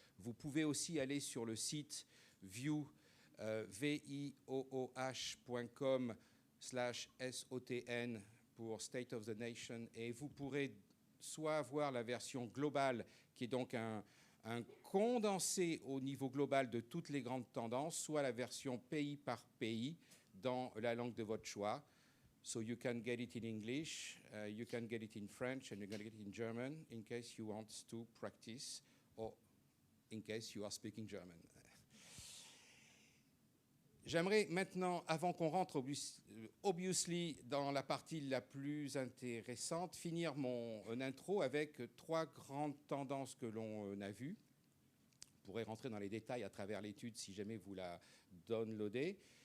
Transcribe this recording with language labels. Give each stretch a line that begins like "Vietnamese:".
French: Vous pouvez aussi aller sur le site viooh.com/SOTN pour State of the Nation et vous pourrez soit voir la version globale qui est donc un condensé au niveau global de toutes les grandes tendances, soit la version pays par pays dans la langue de votre choix.
English: So you can get it in English, you can get it in French, and you can get it in German in case you want to practice or in case you are speaking German.
French: J'aimerais maintenant, avant qu'on rentre obviously dans la partie la plus intéressante, finir mon intro avec 3 grandes tendances que l'on a vues. On pourrait rentrer dans les détails à travers l'étude si jamais vous la downloadez.